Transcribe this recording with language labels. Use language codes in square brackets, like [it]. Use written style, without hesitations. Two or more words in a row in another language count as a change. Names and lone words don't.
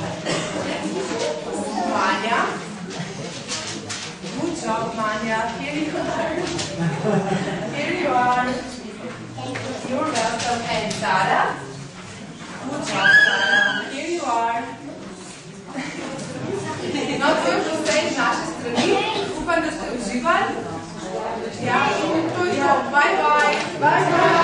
[en] Manya. Good job, Manya. Here you are. Here you are. You're welcome. And Sarah. Good job, Sarah. Here you are. [sl] No, to je bilo vse iz naše strani. Upam, da ste uživali. Ja, to je to. Bye, bye. Bye, bye.